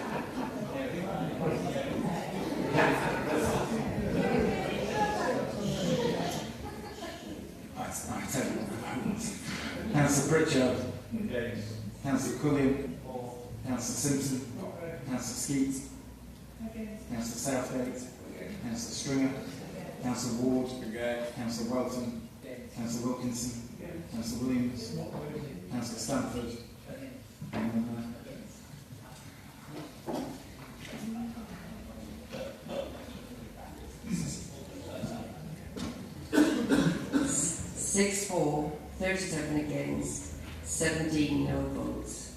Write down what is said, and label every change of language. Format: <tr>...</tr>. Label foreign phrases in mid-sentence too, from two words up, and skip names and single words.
<en>Councillor Pritchard. Councillor Cullion. Councillor Simpson. Councillor Skeet. Councillor Southgate. Councillor Stringer. Councillor Ward. Councillor Welton. Councillor Wilkinson. Councillor Williams. Councillor Stamford. Six for, 37 against, 17 no votes.</en>